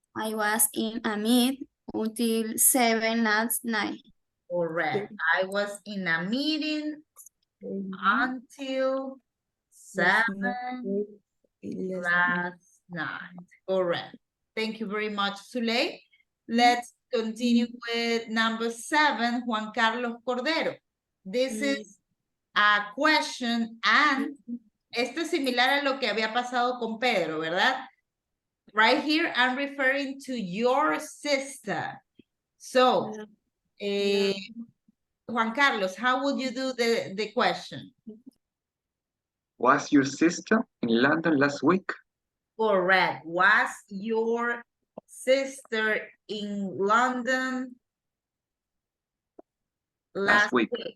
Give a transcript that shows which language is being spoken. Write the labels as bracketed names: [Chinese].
[English] I was in a meet until 7 last night. Correct. I was in a meeting until 7 last night. Correct. Thank you very much, Suley. Let's continue with number 7, Juan Carlos Cordero. This is a question and [Spanish] esto es similar a lo que había pasado con Pedro, ¿verdad? [English] Right here, I'm referring to your sister. So, Juan Carlos, how would you do the question? Was your sister in London last week? Correct. Was your sister in London last week?